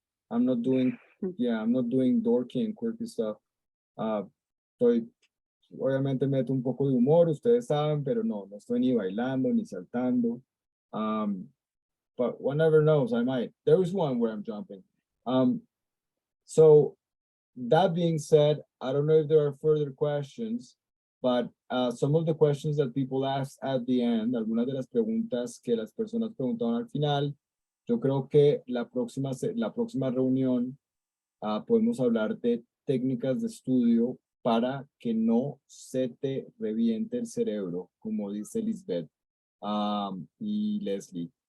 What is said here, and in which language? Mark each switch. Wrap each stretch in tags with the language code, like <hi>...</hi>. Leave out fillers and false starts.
<en>I'm not doing, I'm not doing dorky and quirky stuff. Estoy</en> <es>obviamente meto un poco de humor, ustedes saben, pero no estoy ni bailando ni saltando.</es> <en>But one never knows, I might. There is one where I'm jumping. So that being said, I don't know if there are further questions, but some of the questions that people asked at the end,</en> <es>algunas de las preguntas que las personas preguntaron al final, yo creo que la próxima reunión podemos hablar de técnicas de estudio para que no se te reviente el cerebro, como dice Lisbeth y Leslie.</es>